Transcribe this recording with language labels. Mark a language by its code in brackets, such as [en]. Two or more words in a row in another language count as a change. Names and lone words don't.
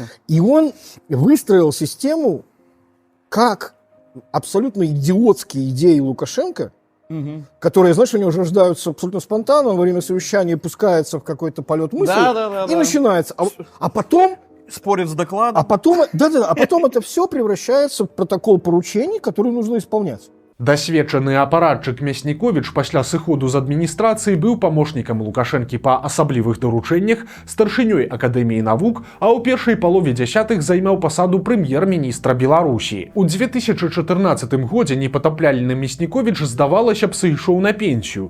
[ru] И он выстроил систему, как абсолютно идиотские идеи Лукашенко, которые, знаешь, у него уже рождаются абсолютно спонтанно, во время совещания пускается в какой-то полет мысли, и начинается. А потом... Спорит с докладом. А потом это все превращается в протокол поручений, которые нужно исполнять. [be] Дасведчаны апаратчык Мясніковіч пасля сыходу з адміністрацыі быў памочнікам Лукашэнкі па асаблівых даручэннях, старшынёй Акадэміі навук, а ў першай палове дзясятых займаў пасаду прэм'ер-міністра Беларусі. У 2014 годзе непатапляльны Мясніковіч, здавалася б, сышоў на пенсію.